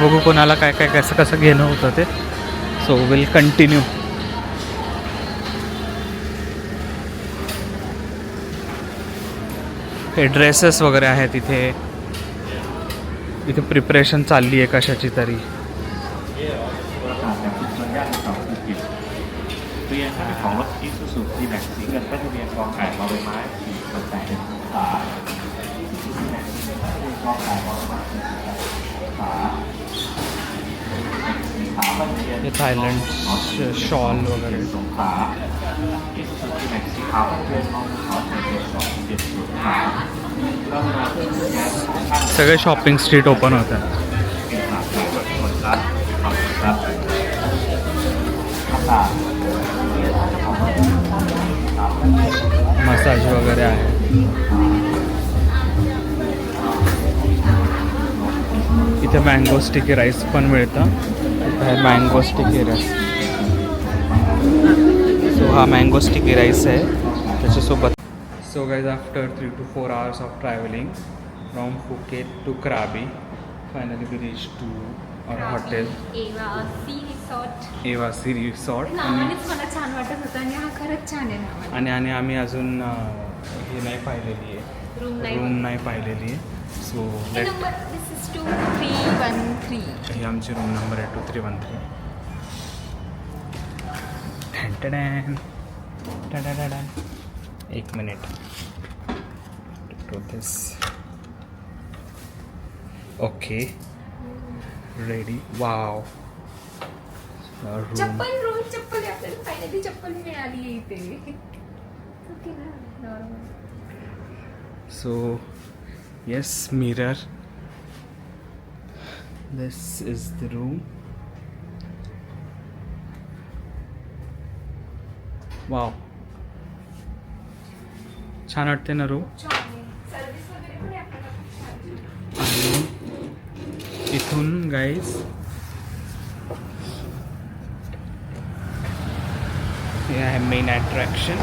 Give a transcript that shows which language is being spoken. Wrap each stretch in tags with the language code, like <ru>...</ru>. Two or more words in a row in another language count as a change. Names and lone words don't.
<mr>बघू कोणाला काय काय कसं कसं घेणं होतं ते.</mr> <en>so will continue.</en> <mr>हे ड्रेसेस वगैरे आहेत इथे. इथे प्रिपरेशन चालली आहे कशाची तरी.</mr> <th>ทะเบียนของรถ Isuzu D-Max สีเงินและทะเบียนกองไก่บอใบไม้488ขากองไก่บอใบไม้488</th> <mr>हे थायलंड शॉल वगैरे.</mr> <th>สงขลา Isuzu D-Max สีขาวทะเบียนกองขอ7270ขา</th> <mr>सगळे</mr> <en>shopping street open</en> <mr>होतात.</mr> <th>เป็นหลักการรถคนรัฐขอบคุณครับค่ะ</th> <mr>मसाज वगैरे आहे. इथे</mr> <en>mango sticky rice</en> <mr>पण मिळतं. इथे आहे</mr> <en>mango sticky rice.</en> <mr>सो हा</mr> <en>mango sticky rice</en> <mr>आहे त्याच्यासोबत.</mr> <en>so guys after 3 to 4 hours of traveling from Phuket to Krabi, finally we reached to our hotel</en> <mr>एवा सी रिसॉर्ट. एवा सी रिसॉर्ट. नावानेच मला छान वाटत होतं आणि हा खरंच छान आहे नाव. आणि आम्ही अजून हे नाही पाहिलेली आहे, रूम नाही पाहिलेली आहे.</mr> <en>so let this is 2313.</en> <mr>ही आमची रूम नंबर आहे 2313. एक मिनिट दिस.</mr> <en>okay ready. wow. रूम.</en> <mr>चप्पल रोज चप्पल आहे आपल्याला. फायनली चप्पल मिळाली आहे इथे. ओके ना, नॉर्मल.</mr> <en>So yes, mirror. This is the room. Wow.</en> <mr>छान वाटते ना रूम. सर्विस वगैरे पण आहे आपल्याला खूप छान. आणि इथून गाईज हे आहे</mr> <en>main attraction.</en>